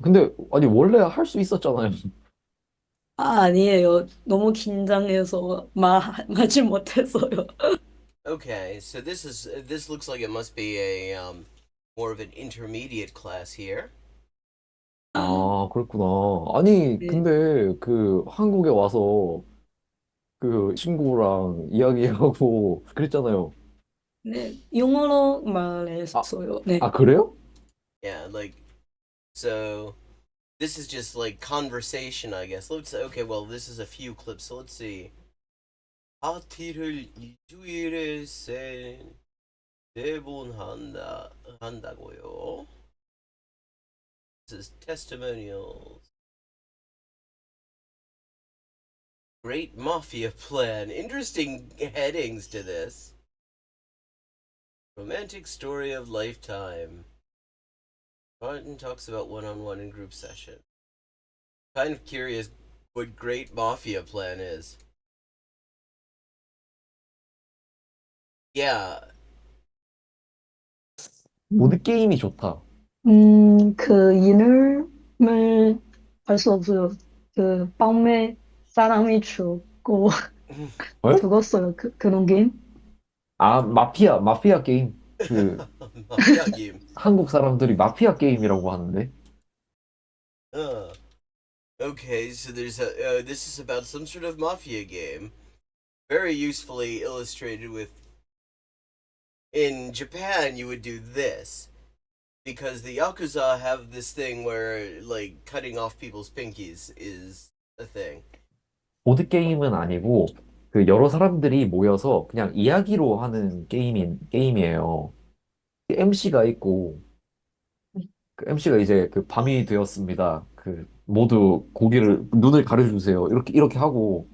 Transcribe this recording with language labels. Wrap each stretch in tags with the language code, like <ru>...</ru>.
<ko>근데, 아니, 원래 할 수 있었잖아요. 아, 아니에요. 너무 긴장해서 말하지 못했어요.</ko> <en>Okay, so this looks like it must be a more of an intermediate class here.</en> <ko>아, 그렇구나. 아니, 네, 근데, 한국에 와서, 친구랑 이야기하고 그랬잖아요. 네, 영어로 아, 말했어요. 네. 그래요?</ko> <en>Yeah, like, so this is just like conversation, I guess. Let's Okay, well, this is a few clips, so let's see.</en> <ko>파티를 일주일에 세번 한다고요.</ko> <en>This is testimonials. Great mafia plan. Interesting headings to this. Romantic story of lifetime. Martin talks about one-on-one and group session. Kind of curious what great mafia plan is. Yeah.</en> <ko>보드게임이 좋다. 그 이름을 알 수 없어요. 그 빵에 사람이 죽고 에? 죽었어요. 그런 게임? 마피아 게임.</ko> <en>mafia game.</en> <ko>한국 사람들이 마피아 게임이라고 하는데.</ko> <en>Uh, okay, so there's this is about some sort of mafia game. Very usefully illustrated with. In Japan, you would do this. Because the Yakuza have this thing where, like, cutting off people's pinkies is a thing.</en> <ko>보드게임은 아니고, 여러 사람들이 모여서 그냥 이야기로 하는 게임이에요. MC가 있고, MC가 이제 밤이 되었습니다. 모두 눈을 가려주세요. 이렇게 하고,</ko>